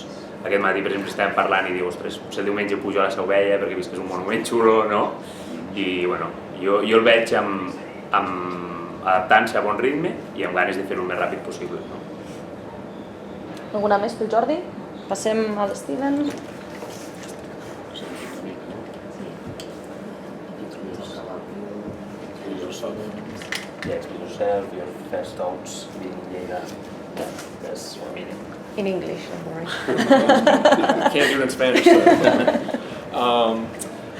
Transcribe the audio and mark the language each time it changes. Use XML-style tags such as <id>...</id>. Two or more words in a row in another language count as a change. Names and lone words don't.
<ca>Aquest matí, per exemple, estàvem parlant i diu, ostres, potser el diumenge pujo a la Seu Vella perquè he vist que és un monument xulo, I, jo el veig adaptant-se a bon ritme i amb ganes de fer-ho el més ràpid possible. Alguna més pel Jordi? Passem a l'Steven.</ca> <en>Explain yourself, your first thoughts being Lleida. That's one minute. In English, don't worry. Can't do it in Spanish.</en>